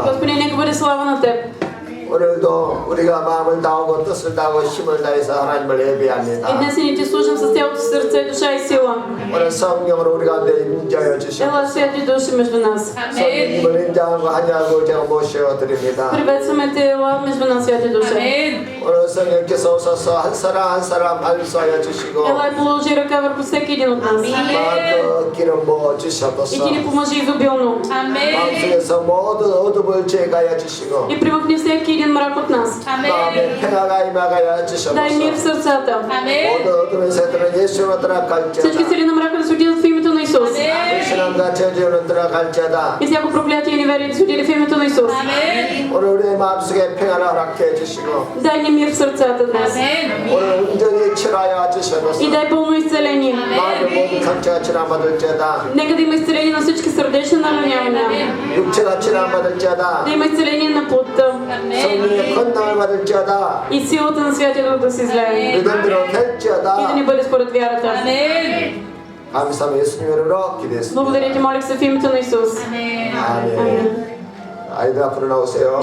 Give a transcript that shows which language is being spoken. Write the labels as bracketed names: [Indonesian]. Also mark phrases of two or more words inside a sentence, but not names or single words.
[Bulgarian] Господи, нека бъде слава на Теб. [Korean] 오늘도 우리가 마음을 다하고 뜻을 다하고 힘을 다해서 하나님을 [Bulgarian] И [Korean] 예배합니다. [Bulgarian] днес ни ти служим с цялото сърце, душа и сила. [Korean] 오늘 성령으로 우리 가운데 임재하여 주시옵소서. [Bulgarian] Ела Святи Души между нас. [Korean] 성령님을 인자하고 하냐고 제가 모셔드립니다. [Bulgarian] Приветстваме Те, ела между нас, Святи Душа. [Korean] 오늘 성령께서 오셔서 한 사람 안수하여 주시고 [Bulgarian] Ела и положи ръка върху всеки един от нас. [Korean] 마음껏 기름 부어 [Bulgarian] И [Korean] 주시옵소서. [Bulgarian] ти ни помажи изобилно. [Korean] 마음속에서 모든 어둠을 제거하여 주시고 [Bulgarian] И примахни всеки един мрак от нас. [Korean] 마음에 평화가 임하여 [Bulgarian] Дай мир в [Korean] 주시옵소서. [Bulgarian] сърцата. [Korean] 모든 어둠의 새들은 예수로 [Bulgarian] Всички [Korean] 들어갈지어다. [Bulgarian] сили на мрака да се отидат в името на Исус. [Korean] 불신앙과 저주로 들어갈지어다. [Bulgarian] И всяко проклятие и неверие да се отиде в името на Исус. [Korean] 오늘 우리의 마음속에 평화를 허락해 주시고 [Bulgarian] Дай ни мир в сърцата днес. [Korean] 오늘 온전히 치료하여 [Bulgarian] И [Korean] 주시옵소서. [Bulgarian] дай пълно изцеление. [Korean] 마음의 모든 상처가 치료받을지어다. [Bulgarian] Нека да има изцеление на всички сърдечни наранявания. [Korean] 육체가 치료받을지어다. [Bulgarian] Да има изцеление на плотта. [Korean] 성령의 권능을 받을지어다. [Bulgarian] И силата на Святия Дух да се излее. [Korean] 믿음대로 [Bulgarian] И да [Korean] 될지어다. [Bulgarian] ни бъде според вярата. [Korean] 감사하며 예수님 이름으로 기도했습니다. [Bulgarian] Благодаря ти, молих се в името на Исус. [Korean] 아멘. 아이들 앞으로 나오세요.